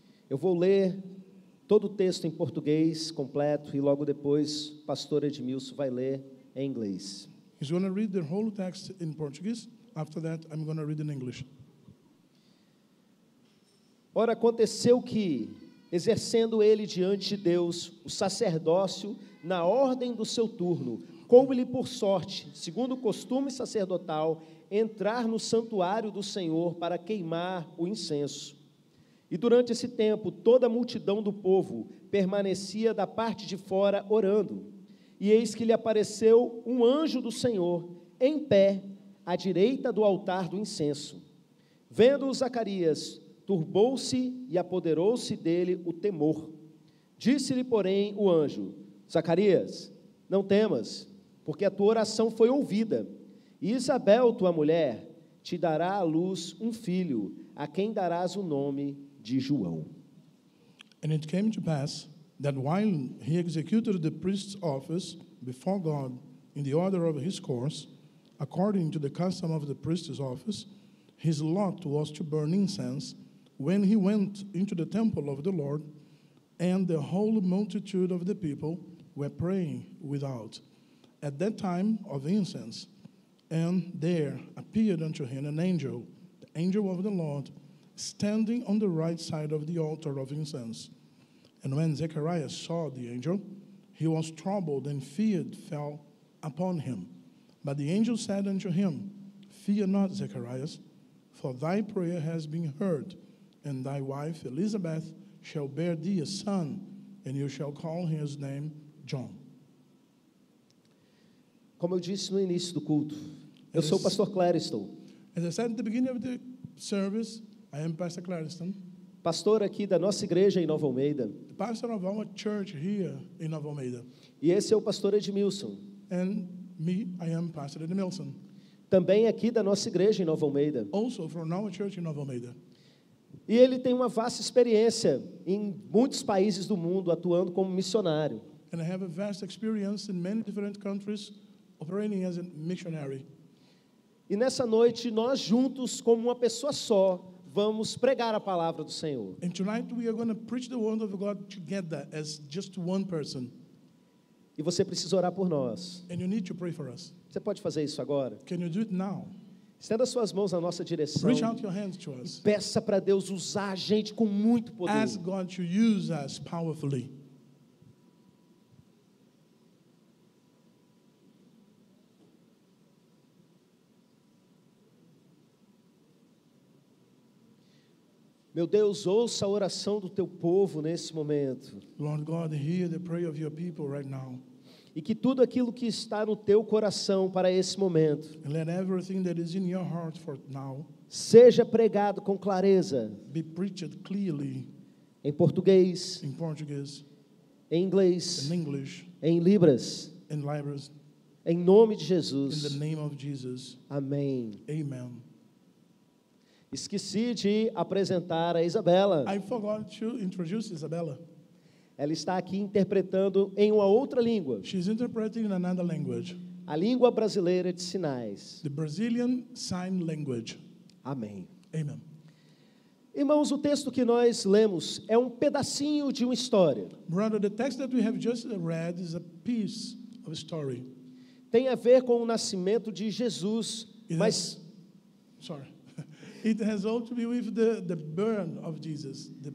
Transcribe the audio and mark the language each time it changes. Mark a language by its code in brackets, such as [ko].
[pt] Eu vou ler todo o texto em português completo e logo depois o pastor Edmilson vai ler em inglês. [en] He's going to read the whole text in Portuguese. After that, I'm going to read in English. [pt] Ora, aconteceu que, exercendo ele diante de Deus o sacerdócio na ordem do seu turno, coube-lhe por sorte, segundo o costume sacerdotal, entrar no santuário do Senhor para queimar o incenso. E durante esse tempo, toda a multidão do povo permanecia da parte de fora orando. E eis que lhe apareceu um anjo do Senhor, em pé, à direita do altar do incenso. Vendo-o Zacarias, turbou-se e apoderou-se dele o temor. Disse-lhe, porém, o anjo: Zacarias, não temas, porque a tua oração foi ouvida. E Isabel, tua mulher, te dará à luz um filho, a quem darás o nome de João. [en] And it came to pass that while he executed the priest's office before God in the order of his course, according to the custom of the priest's office, his lot was to burn incense when he went into the temple of the Lord, and the whole multitude of the people were praying without at that time of incense. And there appeared unto him an angel, the angel of the Lord, standing on the right side of the altar of incense. And when Zechariah saw the angel, he was troubled, and fear fell upon him. But the angel said unto him, Fear not, Zacharias, for thy prayer has been heard, and thy wife Elizabeth shall bear thee a son, and you shall call his name John. [pt] Como eu disse no início do culto, eu sou o pastor Clériston, [en] As I said at the beginning of the service, I am Pastor Clariston, [pt] pastor aqui da nossa igreja em Nova Almeida. [en] the pastor of our church here in Nova Almeida. [pt] E esse é o pastor Edmilson, [en] And me, I am Pastor Edmilson, [pt] também aqui da nossa igreja em Nova Almeida. [en] also from our church in Nova Almeida. [pt] E ele tem uma vasta experiência em muitos países do mundo, atuando como missionário. [en] And I have a vast experience in many different countries operating as a missionary. [pt] E nessa noite, nós juntos, como uma pessoa só, vamos pregar a palavra do Senhor. [en] And tonight we are going to preach the word of God together as just one person. [pt] E você precisa orar por nós. [en] And you need to pray for us. [pt] Você pode fazer isso agora? [en] Can you do it now? [pt] Estenda suas mãos na nossa direção. [en] Reach out your hands to us. [pt] Peça para Deus usar a gente com muito poder. [en] Ask God to use us powerfully. [pt] Meu Deus, ouça a oração do teu povo nesse momento. [en] Lord God, hear the prayer of your people right now. [pt] E que tudo aquilo que está no teu coração para esse momento [en] And let everything that is in your heart for now [pt] seja pregado com clareza [en] be preached clearly [pt] em português, [en] in Portuguese, [pt] em inglês, [en] in English, [pt] em libras, [en] in Libras, [pt] em nome de [en] in [pt] Jesus. [en] the name of Jesus. [pt] Amém. [en] Amen. [pt] Esqueci de apresentar a Isabela. [en] I forgot to introduce Isabella. [pt] Ela está aqui interpretando em uma outra língua, [en] She's interpreting in another language, [pt] a língua brasileira de sinais. [en] the Brazilian Sign Language. [pt] Amém. [en] Amen. [pt] Irmãos, o texto que nós lemos é um pedacinho de uma história. [en] Brother, the text that we have just read is a piece of story. [pt] Tem a ver com o nascimento de Jesus, mas [en] Sorry. It has all to be with the birth of Jesus,